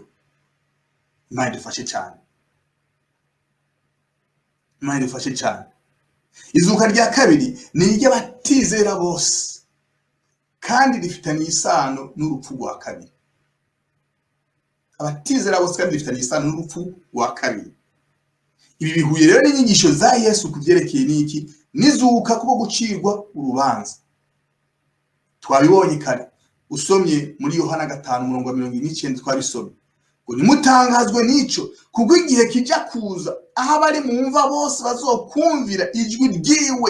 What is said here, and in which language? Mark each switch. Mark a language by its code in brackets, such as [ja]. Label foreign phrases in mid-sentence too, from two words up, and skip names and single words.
[rw] Imana idufashe cyane. Imana idufashe cyane. Izuka rya kabiri ni iry'abatizera bose kandi rifitanye isano n'urupfu rwa kabiri. Abatizera bose kandi rifitanye isano n'urupfu rwa kabiri. [rn] Ibi bihuye rero n'inyigisho za Yesu kuvyerekeye niki nizuka kubo gucirwa urubanza. Twabibonye kare usomye muri Yohana 5:29 twabisomye ngo nimutangazwe n'ico kuko igihe kija kuza aho abari mu mva bose bazokumvira ijwi ryiwe.